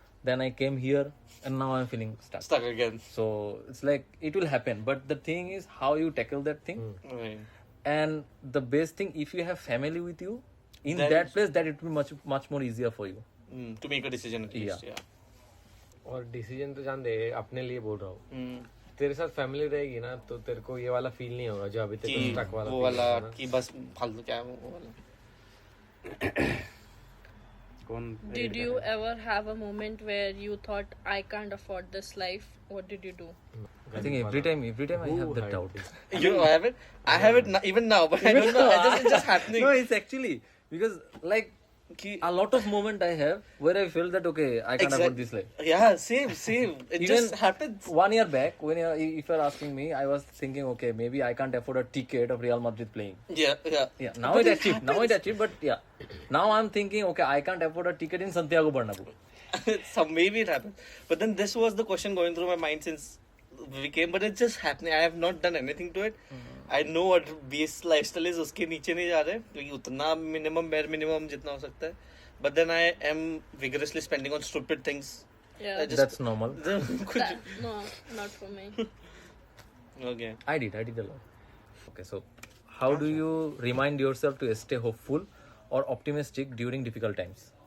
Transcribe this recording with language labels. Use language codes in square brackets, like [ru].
[en] Then I came here, and now I'm feeling stuck. stuck again. So it's like it will happen, but the thing is how you tackle that thing. Right. And the best thing, if you have family with you in Then- that place, that it will be much more easier for you. To make a decision at least. Yeah. [hi] और decision तो जान दे अपने लिए बोल रहा हूँ तेरे साथ फैमिली रहेगी ना तो तेरे को ये वाला फील नहीं होगा जो अभी तेरे को कि स्टक वाला वो [en] feel [hi] वाला होगा ना। कि बस फालतू क्या है वो वाला. कौन [en] Did you ever have a moment where you thought, I can't afford this life? What did you do? I think every time I have that had doubt. this? You have it? I have it even now, but I don't know. It's just happening. No, it's actually because like Ki- a lot of moment I have where I feel that okay, I can't afford this life. Yeah, same. It Even just happens. 1 year back, if you're asking me, I was thinking, okay, maybe I can't afford a ticket of Real Madrid playing. Yeah. Yeah, now But it it achieved. Now it achieved, but yeah, now I'm thinking, okay, I can't afford a ticket in Santiago Bernabeu. Maybe it happens. But then this was the question going through my mind since we came, but it's just happening. I have not done anything to it. I know what base lifestyle is. [hi] उसके नीचे नहीं जा रहे क्योंकि उतना bare minimum जितना हो सकता है. [en] But then I am vigorously spending on stupid things. Yeah. I just- That's normal. No, not for me. Okay. I did a lot. Okay, so how do you remind yourself to stay hopeful or optimistic during difficult times?